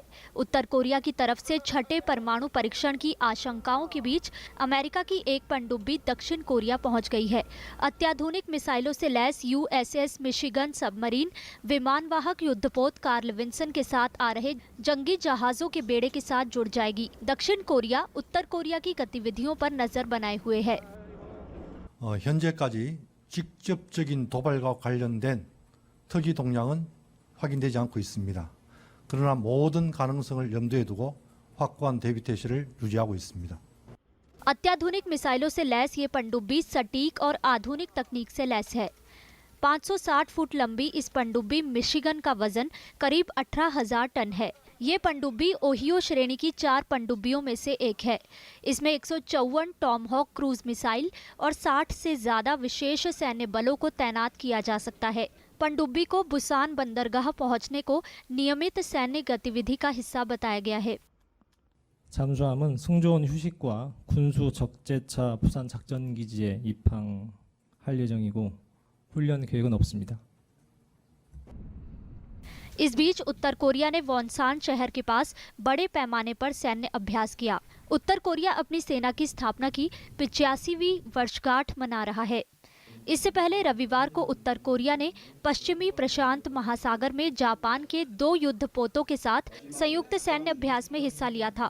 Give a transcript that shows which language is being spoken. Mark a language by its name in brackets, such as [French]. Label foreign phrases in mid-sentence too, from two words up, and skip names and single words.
[Hindi] उत्तर कोरिया की तरफ से छठे परमाणु परीक्षण की आशंकाओं के बीच अमेरिका की एक पनडुब्बी दक्षिण कोरिया पहुंच गई है। अत्याधुनिक मिसाइलों से लैस यूएसएस मिशिगन सबमरीन विमानवाहक युद्धपोत कार्ल विंसन के साथ आ रहे जंगी जहाजों के बेड़े के साथ जुड़ जाएगी। दक्षिण कोरिया उत्तर कोरिया की गतिविधियों पर नजर बनाए हुए है। [Korean] 현재까지 직접적인 도발과 관련된 특이 동향은 확인되지 않고 있습니다. 그러나 모든 가능성을 염두에 두고 확고한 대비 태세를 유지하고 있습니다. [Hindi] अत्याधुनिक मिसाइलों से लैस ये पनडुब्बी सटीक और आधुनिक तकनीक से लैस है। 560 फुट लंबी इस पनडुब्बी मिशिगन का वजन करीब 18,000 टन है। ये पनडुब्बी ओहियो श्रेणी की 4 पनडुब्बियों में से एक है। इसमें 154 टॉमहॉक क्रूज मिसाइल और 60 से ज्यादा विशेष सैन्य बलों को तैनात किया जा सकता है। पनडुब्बी को बुसान बंदरगाह पहुंचने को नियमित सैन्य गतिविधि का हिस्सा बताया गया है। [Korean] 잠수함은 승조원 휴식과 군수 적재차 부산 작전기지에 입항할 예정이고 훈련 계획은 없습니다. [Hindi] इस बीच उत्तर कोरिया ने वॉनसान शहर के पास बड़े पैमाने पर सैन्य अभ्यास किया। उत्तर कोरिया अपनी सेना की स्थापना की 85वीं वर्षगांठ मना रहा है। इससे पहले रविवार को उत्तर कोरिया ने पश्चिमी प्रशांत महासागर में जापान के 2 युद्धपोतों के साथ संयुक्त सैन्य अभ्यास में हिस्सा लिया था।